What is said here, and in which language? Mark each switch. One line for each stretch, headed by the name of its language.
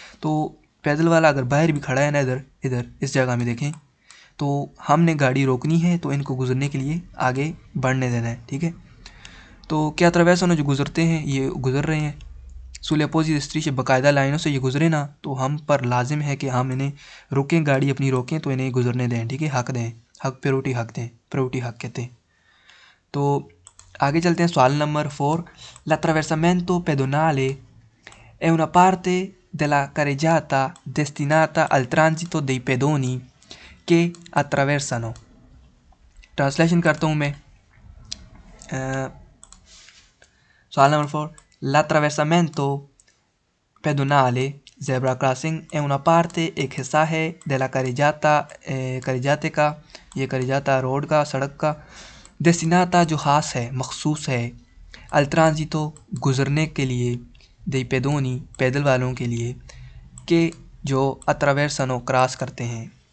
Hindi: तो पैदल वाला अगर बाहर भी खड़ा है ना, इधर इधर इस जगह में देखें, तो हमने गाड़ी रोकनी है, तो इनको गुज़रने के लिए आगे बढ़ने देना है। ठीक है, तो क्या अट्रावेर्सनो जो गुज़रते हैं, ये गुज़र रहे हैं सुले अपोजिट स्त्री से बाकायदा लाइनों से ये गुज़रे ना, तो हम पर लाजिम है कि हम इन्हें रोकें, गाड़ी अपनी रोकें, तो इन्हें गुज़रने दें। ठीक है, हक दें, हक प्रायोरिटी हक दें, प्रायोरिटी हक कहते हैं। तो आगे चलते हैं, सवाल number 4,
Italian: l'attraversamento pedonale è una parte della carreggiata destinata al transito dei pedoni che attraversano।
Hindi: Translation करता हूँ मैं। सवाल number 4,
Italian: l'attraversamento pedonale
Hindi: zebra crossing
Italian: è una parte,
Hindi: एक हिस्सा है,
Italian: della carreggiata carreggiate
Hindi: का, ये carreggiata रोड का, सड़क का, destinata जो ख़ास है, मखसूस है,
Italian: al transito
Hindi: गुज़रने के लिए,
Italian: dei pedoni
Hindi: पैदल वालों के लिए, के जो attraversano क्रॉस करते हैं।